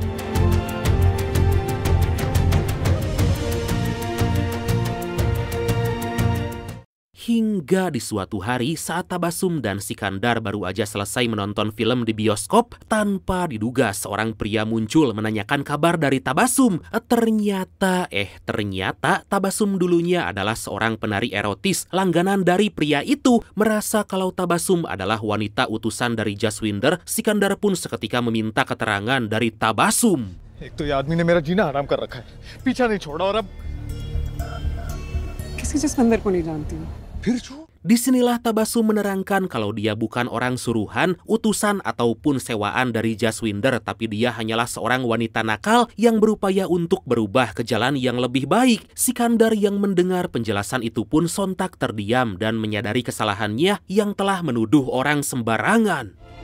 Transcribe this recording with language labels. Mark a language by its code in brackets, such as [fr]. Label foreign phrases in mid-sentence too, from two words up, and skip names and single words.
[id] Hingga di suatu hari saat Tabasum dan Sikandar baru aja selesai menonton film di bioskop, tanpa diduga seorang pria muncul menanyakan kabar dari Tabasum. Ternyata Tabasum dulunya adalah seorang penari erotis langganan dari pria itu. Merasa kalau Tabasum adalah wanita utusan dari Jaswinder, Sikandar pun seketika meminta keterangan dari Tabasum. [hi] एक तो ये आदमी ने मेरा जीना हराम कर रखा है, पीछा नहीं छोड़ा और अब किसी जसविंदर को नहीं जानती हूँ। [id] Disinilah Tabasum menerangkan kalau dia bukan orang suruhan, utusan ataupun sewaan dari Jaswinder, tapi dia hanyalah seorang wanita nakal yang berupaya untuk berubah ke jalan yang lebih baik. Sikandar yang mendengar penjelasan itu pun sontak terdiam dan menyadari kesalahannya yang telah menuduh orang sembarangan.